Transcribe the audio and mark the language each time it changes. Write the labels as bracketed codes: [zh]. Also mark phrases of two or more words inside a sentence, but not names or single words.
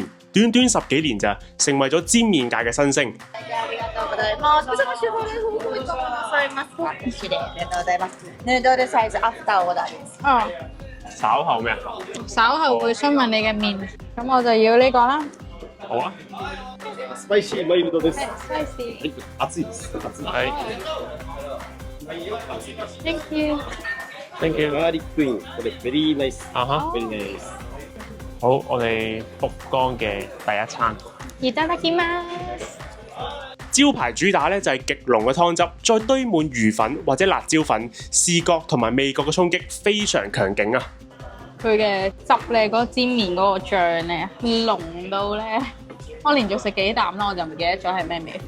[yue] 短短10幾年咋，成為咗煎麵界嘅新星。稍後咩啊？稍後會詢問你嘅麵，咁我就要呢個啦。好啊。 [ja] スパイシーマイルドです。 Spicy。熱いです。 [yue] 係。 [en] Thank you。 Thank you。 garlic in, これ very nice. [yue] 啊哈。 [en] very nice. [yue] 好，我哋福岡嘅第一餐。 [ja] いただきます。 [yue] 招牌主打咧就係極濃嘅湯汁，再堆滿魚粉或者辣椒粉，視覺同埋味覺嘅衝擊非常強勁啊！佢嘅汁咧，嗰個煎麵嗰個醬咧，濃到咧，我連續食幾啖啦，我就唔記得咗係咩味。